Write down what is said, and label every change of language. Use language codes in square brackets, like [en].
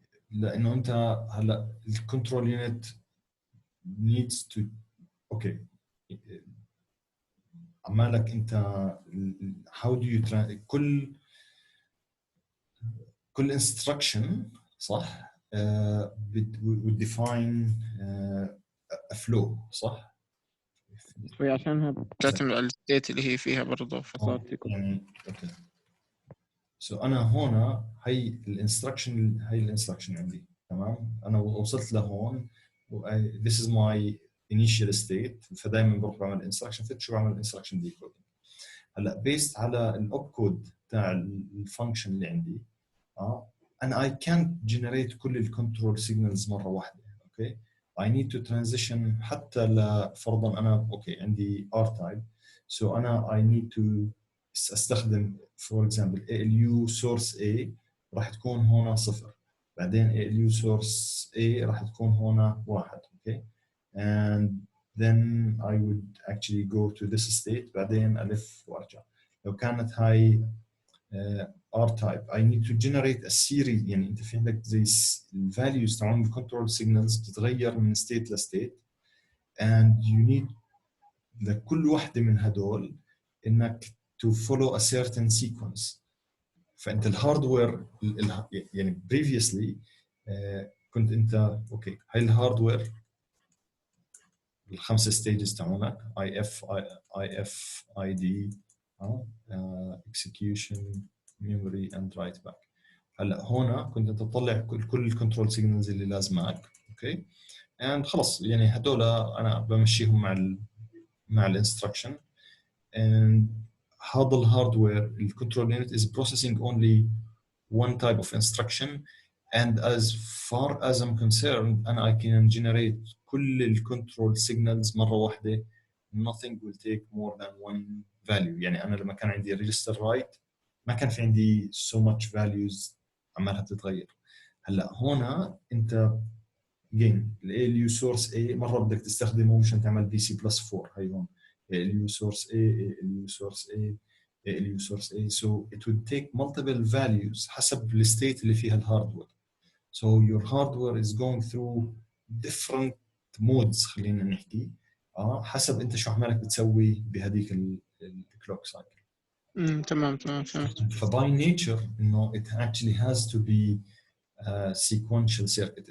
[ar] لانه انت هلا الكنترول يونت [en] needs to [ar] اوكي عمالك انت [en] how do you [ar] كل instruction صح [en] would define a flow [ar] صح؟ هي عشانها بتعتمد على الستيت اللي هي فيها برضه فصارت يعني اوكي. سو انا هون هي الانستركشن عندي تمام. انا وصلت لهون [en] this is my initial state [ar] فدائما بروح بعمل instruction fetch وبعمل instruction decoding. هلا based على الاوب كود تاع الفانكشن اللي عندي انا [en] I can't generate [ar] كل الكنترول سيجنالز مره واحده اوكي. [en] I need to transition [ar] حتى لفرضا انا اوكي عندي [en] R type so انا I need to استخدم for example ALU source A راح تكون هنا 0 بعدين ALU source A راح تكون هنا 1 okay and then I would actually go to this state [ar] بعدين ألف وأرجع. لو كانت هاي [en] R type I need to generate a series [ar] يعني أنت في عندك زي [en] values تاعون control signals بتتغير من state ل state and you need [ar] لكل واحدة من هدول إنك [en] to follow a certain sequence. [ar] فانت الهاردوير يعني previously كنت انت اوكي هاي الهاردوير الخمسه ستيجز تاعونك اي اف اي دي [en] execution memory and write back. [ar] هلا هون كنت انت تطلع كل الكنترول سيجنالز اللي لازمك اوكي [en] and خلص [ar] يعني هدول انا بمشيهم مع الانستركشن [en] and هذا الهاردوير الكنترول unit is processing only one type of instruction and as far as I'm concerned I can generate كل الكنترول signals مرة واحدة nothing will take more than one value. [ar] يعني أنا لما كان عندي register write ما كان في عندي so much values عمالها بتتغير. هلا هنا أنت again ال ALU source A مرة بدك تستخدمه مشان تعمل BC+4 هي هون ALU source A ALU source A ALU source A [en] so it would take multiple values [ar] حسب الستيت اللي فيها الهاردوير. [en] So your hardware is going through different modes [ar] خلينا نحكي حسب انت شو عمالك بتسوي بهذيك الكلوك سايكل. تمام فهمت. فباي نيتشر انه [en] it actually has to be a sequential circuit.